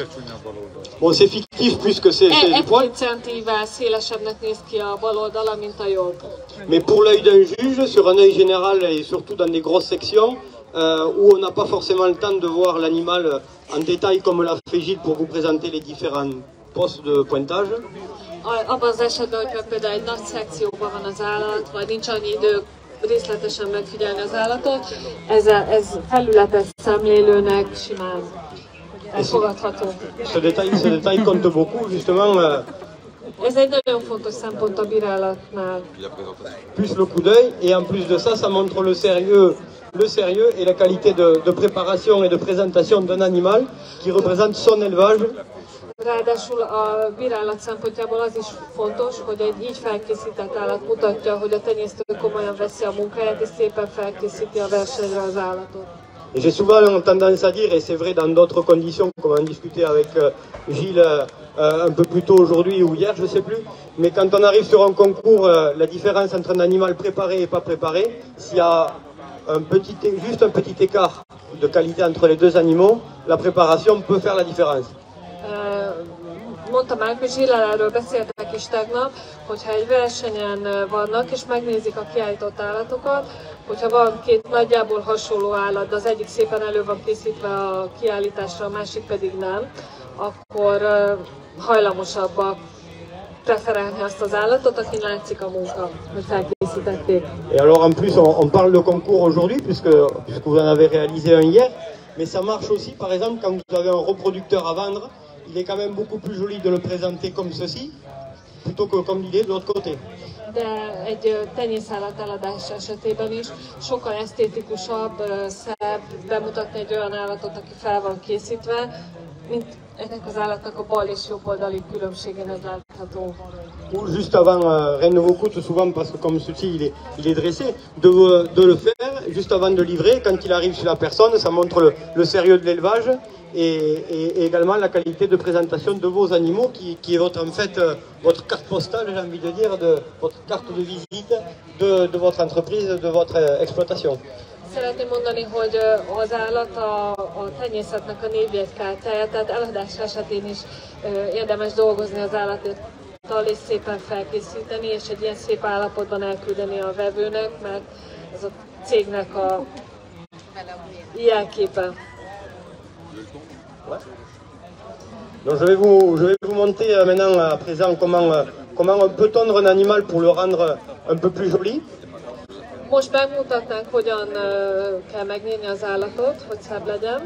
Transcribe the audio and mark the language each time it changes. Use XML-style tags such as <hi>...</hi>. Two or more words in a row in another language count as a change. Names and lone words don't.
<fr>Bon, c'est fictif puisque c'est du poil. Mais pour l'œil d'un juge, sur un œil général et surtout dans des grosses sections, où on n'a pas forcément le temps de voir l'animal en détail comme l'a fait Gilles pour vous présenter les différents postes de pointage.</fr> <hu>Abban az esetben, hogyha például egy nagy szekcióban van az állat, vagy nincs annyi idő részletesen megfigyelni az állatot, ez felületes szemlélőnek simán elfogadható.</hu> <fr>Ce détail compte beaucoup, justement.</fr> <hu>Ez egy nagyon fontos szempont a bírálatnál.</hu> <fr>Plus le coup d'œil, et en plus de ça, ça montre le sérieux et la qualité de préparation et de présentation d'un animal qui représente son élevage.</fr> <hu>Ráadásul a bírálat szempontjából az is fontos, hogy egy így felkészített állat mutatja, hogy a tenyésztő komolyan veszi a munkáját és szépen felkészíti a versenyre az állatot.</hu> <fr>Et j'ai souvent tendance à dire, et c'est vrai dans d'autres conditions, comme on discutait avec Gilles un peu plus tôt aujourd'hui ou hier, je ne sais plus, mais quand on arrive sur un concours, la différence entre un animal préparé et pas préparé, s'il y a juste un petit écart de qualité entre les deux animaux, la préparation peut faire la différence.</fr> <hu>Mondta már, hogy Zsillel erről beszéltek is tegnap, hogyha egy versenyen vannak és megnézik a kiállított állatokat, hogyha van két nagyjából hasonló állat, de az egyik szépen elő van készítve a kiállításra, a másik pedig nem, akkor hajlamosabbak preferálni azt az állatot, akin látszik a munka, hogy felkészítették.</hu> <fr>Et alors en plus on parle de concours aujourd'hui puisque vous en avez réalisé un hier, mais ça marche aussi par exemple quand vous avez un reproducteur à vendre. Il est quand même beaucoup plus joli de le présenter comme ceci, plutôt que comme il est de l'autre côté.</fr> <hu>De egy tenyészállat eladás esetében is sokkal esztétikusabb, szebb bemutatni egy olyan állatot, aki fel van készítve, mint ennek az állatnak a bal és jobb oldali különbségén ez látható.</hu> <fr>Ou juste avant, rien ne vous coûte souvent parce que comme ceci il est dressé, de le faire juste avant de livrer, quand il arrive chez la personne, ça montre le sérieux de l'élevage. Et également la qualité de présentation de vos animaux qui est en fait votre carte postale, j'ai envie de dire, votre carte de visite de votre entreprise, de votre exploitation.</fr> <hu>Szeretném mondani, hogy az állat a tenyészetnek a névjegykártyája, tehát eladás esetén is érdemes dolgozni az állattal és szépen felkészíteni, és egy ilyen szép állapotban elküldeni a vevőnek, mert ez a cégnek a jelképe.</hu> <fr>Donc je vais vous montrer maintenant à présent comment on peut tondre un animal pour le rendre un peu plus joli.</fr> <hu>Most megmutatnánk, hogyan kell megnyírni az állatot, hogy szebb legyen.</hu>